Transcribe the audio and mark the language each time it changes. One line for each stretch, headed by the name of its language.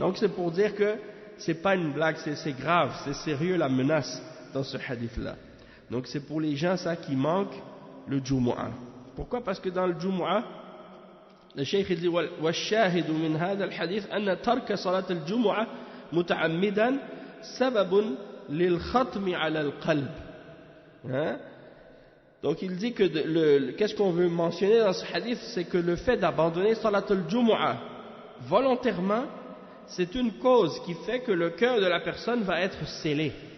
French: Donc c'est pour dire que c'est pas une blague, c'est grave, c'est sérieux la menace dans ce hadith-là. Donc c'est pour les gens ça qui manquent le Jumu'ah. Pourquoi? Parce que dans le Jumu'ah, le cheikh dit
Arabic: وَالشَّاهِدُ مِنْ هَذَا الْحَدِيث أَنَّ تَرْكَ صَلَاةَ الْجُمُعَةِ مُتَعَمِّدًا سَبَبٌ لِلْخَطْمِ عَلَى الْقَلْبِ.
French: Donc il dit que qu'est-ce qu'on veut mentionner dans ce hadith, c'est que le fait d'abandonner Salat al-Jumu'ah volontairement, c'est une cause qui fait que le cœur de la personne va être scellé.